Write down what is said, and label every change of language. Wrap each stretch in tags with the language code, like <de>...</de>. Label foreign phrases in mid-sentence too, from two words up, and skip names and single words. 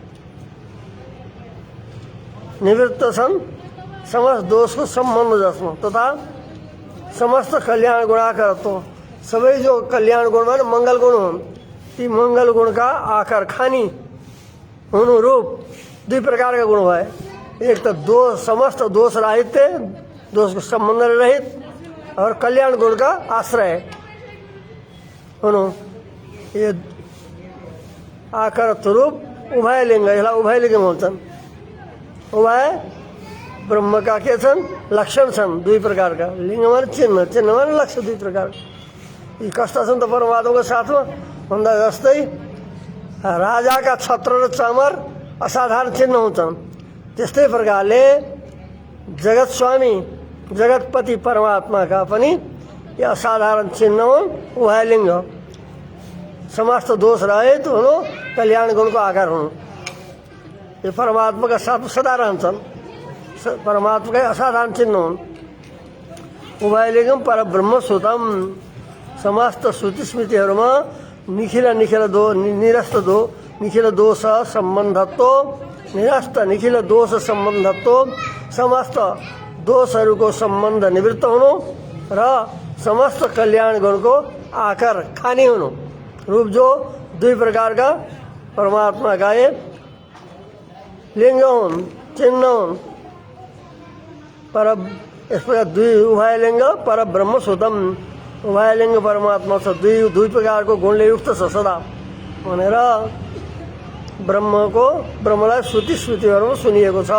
<ne>निवृत्त छन्, समस्त दोषको सम्बन्ध जसमा तथा समस्त कल्याण गुणाकारत्व, सबै जो कल्याण गुण भने मङ्गल गुण हुन्, ती मङ्गल गुणका आकार खानी हुनु रूप दुई प्रकारका गुण भए। एक त दोष समस्त दोष राहित्य, दोषको सम्बन्धले रहित, और कल्याण गुण का आश्रय हुनु, ये आकार रूप उभय लिङ्ग, यसलाई उभय लिङ्ग भन्छन्। उभय ब्रह्म का के छन् लक्षण छन् दुई प्रकारका, लिङ्ग माने चिन्ह, चिन्ह माने लक्ष्य, दुई प्रकार। यी कस्ता छन् त परमात्माको साथमा भन्दा जस्तै राजाका छत्र र चमर असाधारण चिन्ह हुन्छन्, त्यस्तै प्रकारले जगत स्वामी जगतपति परमात्माका पनि यो असाधारण चिन्ह हुन्, उभयलिङ्ग, समस्त दोष रहित हुनु, कल्याण गुणको आकार हुनु। यो परमात्माका साथ सदा रहन्छन्, परमात्माकै असाधारण चिन्ह हुन्।</ne> <sa>उभयलिङ्गम परब्रह्म सुतम,</sa> <ne>समस्त श्रुति स्मृतिहरूमा निखिल निखिल</ne> <sa>निरस्त निखिल दोष सम्बन्धत्व,</sa> <ne>निरस्त निखिल दोष सम्बन्धत्व, समस्त दोषहरूको सम्बन्ध निवृत्त हुनु र समस्त कल्याण गुणको आकार खानी हुनु रूप जो दुई प्रकारका परमात्माका लिङ्ग हुन्, चिन्ह हुन्। पर यस प्रकार दुई</ne> <sa>उभयलिङ्ग परब्रह्म सुतम,</sa> <ne>उभयलिङ्ग परमात्मा छ, दुई प्रकारको गुणले युक्त छ सदा भनेर ब्रह्मलाई श्रुति स्मृतिहरूमा सुनिएको छ।</ne>